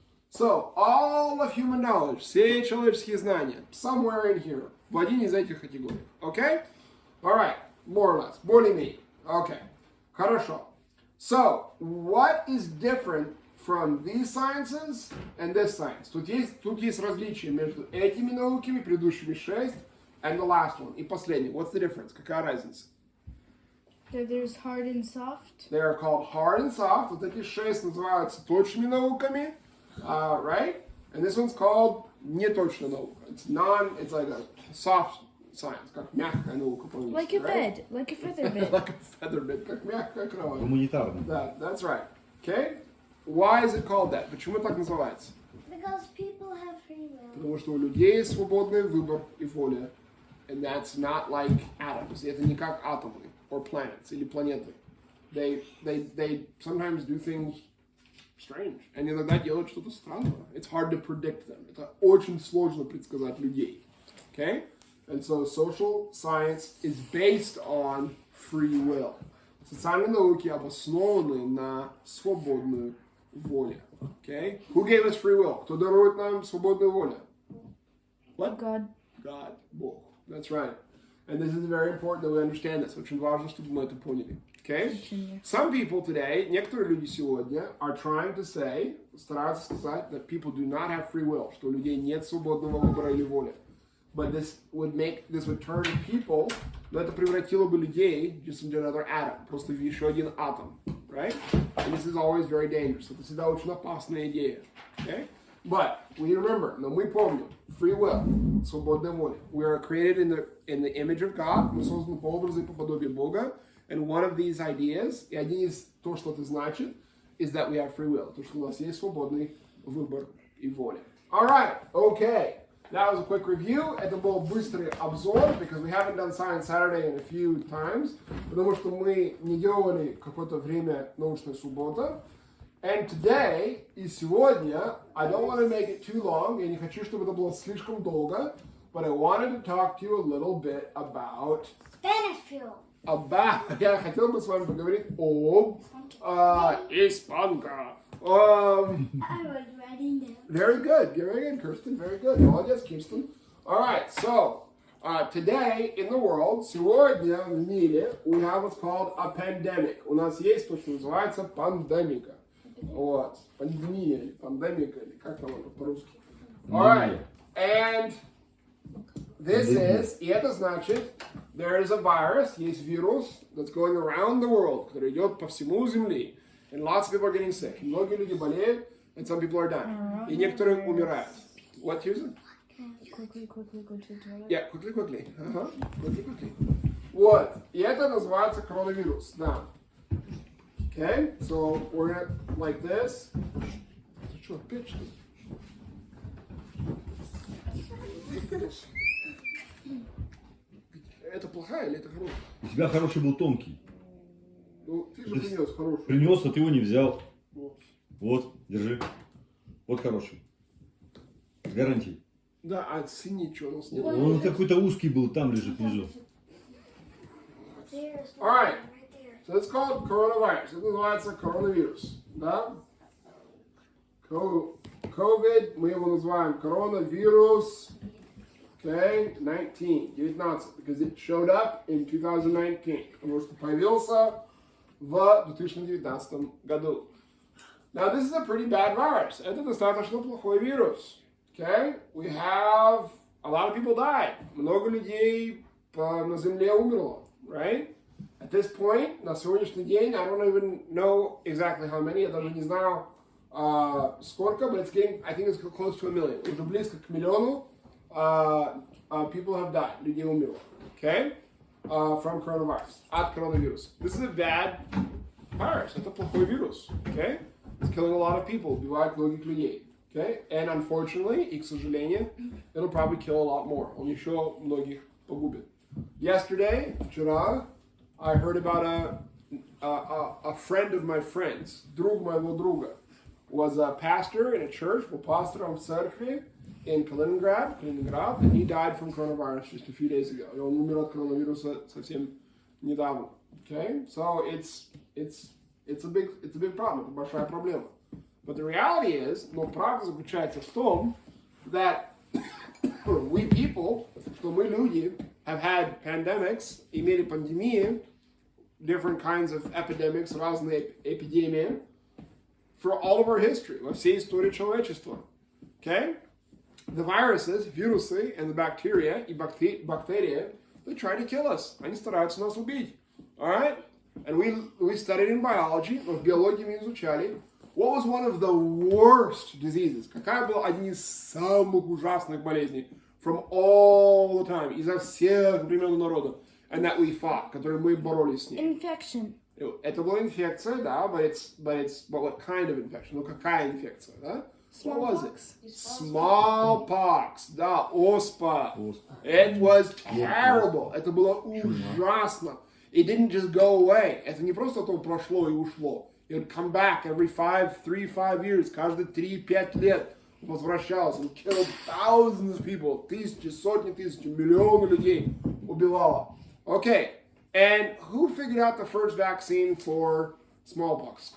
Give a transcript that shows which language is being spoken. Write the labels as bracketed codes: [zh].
[en] So, all of human knowledge, [ru] все человеческие знания, [en] somewhere in here, [ru] в один из этих категорий. [en] Okay? All right, more or less. [ru] Более-менее. [en] Okay. [ru] Хорошо. [en] So, what is different from these sciences and this science? [ru] Тут есть различия между этими науками, предыдущими 6, [en] and the last one. [ru] И последний. [en] What's the difference? [ru] Какая разница? [en] There's hard and soft. They are called hard and soft. [ru] Вот эти 6 называются точными науками. [en] Right? And this one's called [ru] неточная наука. [en] It's like a soft science. [ru] Как мягкая наука по-английски. [en] Like a right? bed. Like a feather bed. Like a feather bed. [ru] Как мягкая кровать. Гуманитарный. [en] That's right. Okay? Why is it called that? [ru] Почему так называется? [en] Because people have free will. [ru] Потому что у людей есть свободный выбор и воля. [en] And that's not like atoms. [ru] Это не как атомы [en] or planets [ru] или планеты. [en] They sometimes do things strange. [ru] Они иногда делают что-то странное. [en] It's hard to predict them. [ru] Это очень сложно предсказать людей. [en] Okay? And so social science is based on free will. [ru] Социальные науки обоснованы на свободную воле. [en] Okay? Who gave us free will? [ru] Кто дарует нам свободную волю? [en] What? God. God. Бог. That's right. And this is very important that we understand this. [ru] Очень важно, чтобы мы это поняли. [en] Okay? Some people today, [ru] некоторые люди сегодня, [en] are trying to say, [ru] стараются сказать, [en] that people do not have free will, [ru] что у людей нет свободного выбора или воли. [en] But this would turn people, [ru] но это превратило бы людей [en] just into another atom, [ru] просто в еще один атом. [en] Right? And this is always very dangerous. [ru] Это всегда очень опасная идея. [en] Okay? But we remember, [ru] но мы помним, [en] free will, [ru] свободная воля. [en] We are created in the image of God. [ru] Мы созданы по образу и по подобию Бога. [en] And one of these ideas, [ru] и один из то, что это значит, [en] is that we have free will. [ru] То, что у нас есть свободный выбор и воля. [en] All right, okay. That was a quick review. [ru] Это был быстрый обзор, [en] because we haven't done Science Saturday in a few times, [ru] потому что мы не делали какое-то время научная суббота. [en] And today, [ru] и сегодня, [en] I don't want to make it too long, [ru] я не хочу, чтобы это было слишком долго, [en] but I wanted to talk to you a little bit about, Spanish film. [ru] я хотел бы с вами поговорить об Испанка. [en] I was writing down. Very good, Kirsten, very good. [ru] Молодец, Kirsten. [en] All right, so today in the world, [ru] сегодня в мире, [en] we have what's called a pandemic. [ru] У нас есть то, что называется пандемика. Вот, пандемия или пандемика, или как там это по-русски. [en] All right, and this is, [ru] и это значит, [en] there is a virus, [ru] есть вирус [en] that's going around the world, [ru] который идет по всему Земле. [en] And lots of people are getting sick. [ru] Многие люди болеют, [en] and some people are dying. [ru] И некоторые умирают. [en] What, Susan? Quickly go to the toilet. Yeah, quickly. [ru] Ага, quickly. Вот, и это называется коронавирус, да. [en] Okay, so we're gonna, like this. [ru] Ты что, опять что ли? Это плохая или это хорошая? У тебя хороший был тонкий. Ну, ты же принес хорошую. Принес, а ты его не взял. Вот. Вот, держи. Вот хороший. С гарантией. Да, а синий что у нас нет? Он какой-то узкий был, там лежит внизу. [en] There's All right. one right there. So it's called coronavirus. [ru] Это называется коронавирус. Да? COVID, мы его называем коронавирус. [en] Okay, 19, because it showed up in 2019. [ru] Потому что появился в 2019 году. [en] Now this is a pretty bad virus. [ru] Это достаточно плохой вирус. [en] Okay, we have a lot of people died. [ru] Много людей на земле умерло, right? [en] At this point, [ru] на сегодняшний день, [en] I don't even know exactly how many. [ru] Я даже не знаю сколько, [en] but it's getting, I think it's close to 1 million. [ru] Уже близко к миллиону [en] people have died. [ru] Людей умерло. Okay? [en] From coronavirus. [ru] От коронавируса. [en] This is a bad virus. [ru] Это плохой вирус. [en] Okay? It's killing a lot of people. [ru] Убивает многих людей. Okay? [en] And unfortunately, [ru] и к сожалению, [en] it'll probably kill a lot more. [ru] Он еще многих погубит. [en] Yesterday, [ru] вчера, [en] I heard about a friend of my friends, [ru] друг моего друга, [en] was a pastor in a church, [ru] был пастором в церкви [en] in Kaliningrad, and he died from coronavirus just a few days ago. [ru] И он умер от коронавируса совсем недавно. [en] Okay? So it's a big problem. [ru] Это большая проблема. [en] But the reality is, [ru] но правда заключается в том, [en] that we people, [ru] что мы люди, [en] have had pandemics, [ru] имели пандемии, [en] different kinds of epidemics, [ru] разные эпидемии, [en] for all of our history, [ru] во всей истории человечества. [en] Okay? The viruses, [ru] вирусы, [en] and the bacteria, [ru] и бактерии, [en] they try to kill us. [ru] Они стараются нас убить. [en] Alright? And we studied in biology, [ru] в биологии мы изучали, [en] what was one of the worst diseases? [ru] Какая была одна из самых ужасных болезней [en] from all the time, [ru] изо всех времен народа, and that we fought, которой мы боролись с ней? [en] Infection. [ru] Это была инфекция, да, [en] but what kind of infection? [ru] Ну, какая инфекция, да? [en] What was it? [ru] Smallpox, да, оспа. [en] It was terrible. [ru] Это было ужасно. [en] It didn't just go away. [ru] Это не просто то прошло и ушло. [en] It would come back every 5 years. [ru] Каждые 3-5 лет возвращался. [en] It killed thousands of people. [ru] Тысячи, сотни тысяч, миллионы людей убивало. [en] Okay. And who figured out the first vaccine for smallpox?